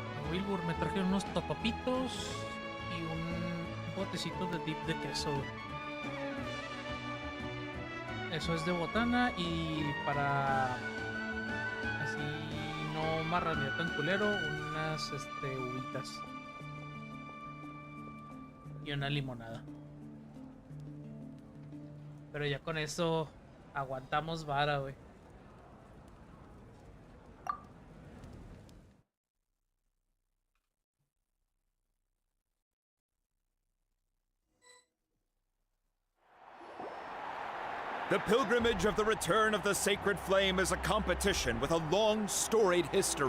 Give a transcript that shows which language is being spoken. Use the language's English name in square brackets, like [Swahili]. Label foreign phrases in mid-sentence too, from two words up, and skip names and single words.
[Spanish] Wilbur, me traje unos topapitos y un botecito de dip de queso. Eso es de botana y para así no marranear tan culero, unas uvitas y una limonada. Pero ya con eso aguantamos vara, güey. [English] The pilgrimage of the return of the sacred flame is a competition with a long, storied history.